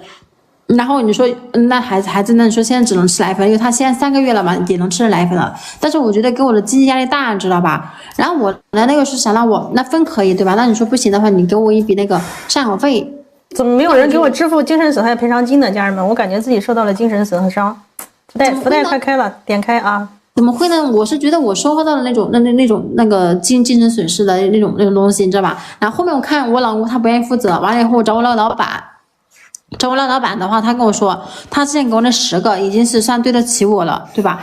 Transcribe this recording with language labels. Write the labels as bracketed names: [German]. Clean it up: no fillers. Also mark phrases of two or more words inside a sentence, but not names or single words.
[Chinese] 然后你说那孩子，那你说现在只能吃奶粉，因为他现在3个月了嘛，也能吃奶粉了。但是我觉得给我的经济压力大，你知道吧？然后我来那个是想让我那分可以对吧？那你说不行的话，你给我一笔那个赡养费。怎么没有人给我支付精神损害赔償金呢？家人們，我感覺自己受到了精神損傷。福袋快開了，點開啊！怎麼會呢？我是覺得我收穫到了那種那個精神損失的那種東西，你知道吧？然後後面我看我老公他不願意負責，完了以後我找我那個老闆。找我那老闆的話，他跟我說，他之前給我那10個已經是算對得起我了，對吧？